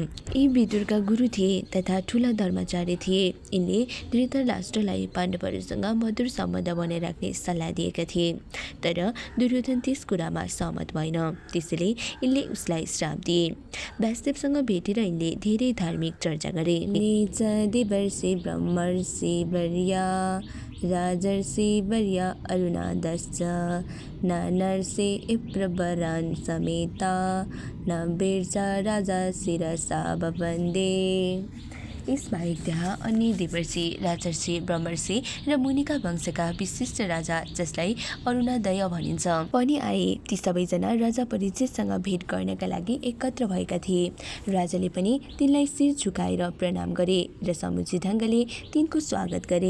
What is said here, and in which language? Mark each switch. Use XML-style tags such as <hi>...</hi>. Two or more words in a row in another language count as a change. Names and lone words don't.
<ne>यी विदुरका गुरु थिए तथा ठूला धर्माचार्य थिए। यिनले धृतराष्ट्रलाई पाण्डवहरूसँग मधुर सम्बन्ध बनाइ राख्ने सल्लाह दिएका थिए तर दुर्योधन त्यस कुरामा सहमत भएन। त्यसैले यिनले उसलाई श्राप दिए। व्यासदेवसँग भेटेर यिनले धेरै धार्मिक चर्चा गरे।</ne> <sa>देवर्षि ब्रह्मर्षि वर्या राजर्षि वर्या अरुणादश्च नरर्षि प्रवरान् समेता न वीर्चा राजा शिरसा वन्दे।</sa> <ne>यसबाहेक त्यहाँ अन्य देवर्षि राजर्षि ब्रह्मर्षि र मुनिका वंशका विशिष्ट राजा जसलाई अरुणादय भनिन्छ पनि आए। ती सबैजना राजा परीक्षितसँग भेट गर्नका लागि एकत्र भएका थिए। राजाले पनि तिनलाई शिर झुकाएर प्रणाम गरे र समुचित ढङ्गले तिनको स्वागत गरे।</ne>